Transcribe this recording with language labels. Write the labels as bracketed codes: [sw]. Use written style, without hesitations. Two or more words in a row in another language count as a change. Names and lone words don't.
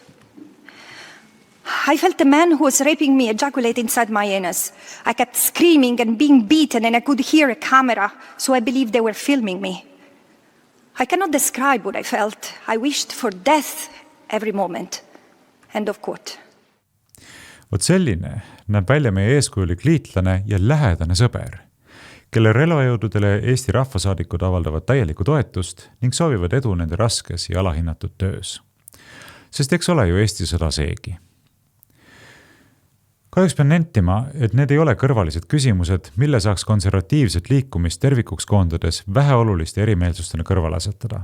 [en] I felt the man who was raping me ejaculate inside my anus. I kept screaming and being beaten, and I could hear a camera, so I believed they were filming me. I cannot describe what I felt. I wished for death every moment. End of quote. [et] Vot selline näeb välja meie eeskujulik liitlane ja lähedane sõber, kelle relvajõududele Eesti rahvasaadikud avaldavad täielikku toetust ning soovivad edu nende raskes ja alahinnatud töös. Sest eks ole ju Eesti sõda seegi. Kahjuks pean nentima, et need ei ole kõrvalised küsimused, mille saaks konservatiivset liikumist tervikuks koondades väheoluliste erimeelsustena kõrval asetada.